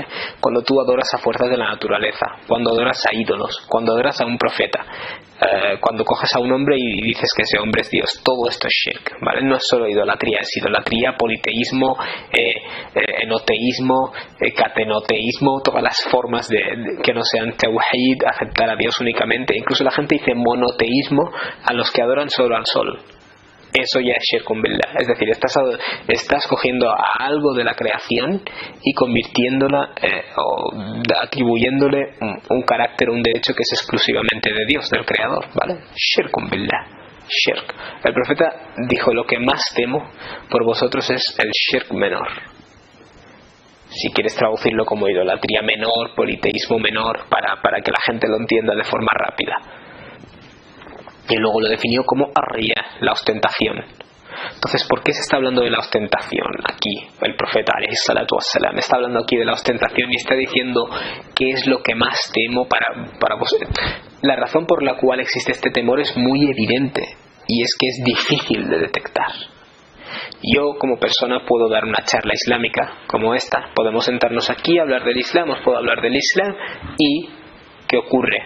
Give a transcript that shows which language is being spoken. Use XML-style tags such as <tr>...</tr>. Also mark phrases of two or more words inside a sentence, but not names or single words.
<es>Cuando tú adoras a fuerzas de la naturaleza, cuando adoras a ídolos, cuando adoras a un profeta, cuando coges a un hombre y dices que ese hombre es Dios, todo esto es shirk, ¿vale? No es solo idolatría, es idolatría, politeísmo, enoteísmo, catenoteísmo, todas las formas de que no sean tawhid, aceptar a Dios únicamente. Incluso la gente dice monoteísmo a los que adoran solo al sol. eso ya es</es> <ar>شرك بالله.</ar> <es>Es decir, estás cogiendo a algo de la creación y convirtiéndola o atribuyéndole un carácter, un derecho que es exclusivamente de Dios, del Creador, ¿vale?</es> <ar>شرك بالله، شرك.</ar> <es>El profeta dijo: lo que más temo por vosotros es el shirk menor. Si quieres traducirlo como idolatría menor, politeísmo menor, para que la gente lo entienda de forma rápida. Y luego lo definió como arriya, la ostentación. Entonces, ¿por qué se está hablando de la ostentación aquí? El profeta</es> <ar>عليه الصلاة والسلام</ar> <es>está hablando aquí de la ostentación y está diciendo qué es lo que más temo para vosotros. La razón por la cual existe este temor es muy evidente, y es que es difícil de detectar. Yo como persona puedo dar una charla islámica como esta, podemos sentarnos aquí a hablar del Islam, os puedo hablar del Islam, y ¿qué ocurre?</es>